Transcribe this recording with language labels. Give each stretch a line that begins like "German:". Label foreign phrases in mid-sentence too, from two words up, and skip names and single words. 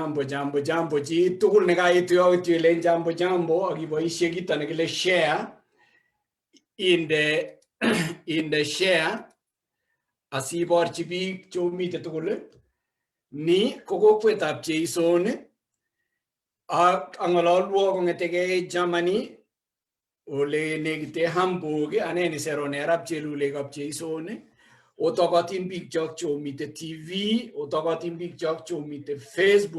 Kalenjin: jambo chi tugul ne kaitu yo tile jambo akiboishe kito nekile
English: share in the share
Kalenjin: asiborchi biik chomite tugul ni ko kokwetab Jeison ak ang'ololwo kong'etege Germany ole negite Hamburg aneni seronerab chelulekab Jeison otokotin biik chok chomite TV otokotin biik chok chomite Facebook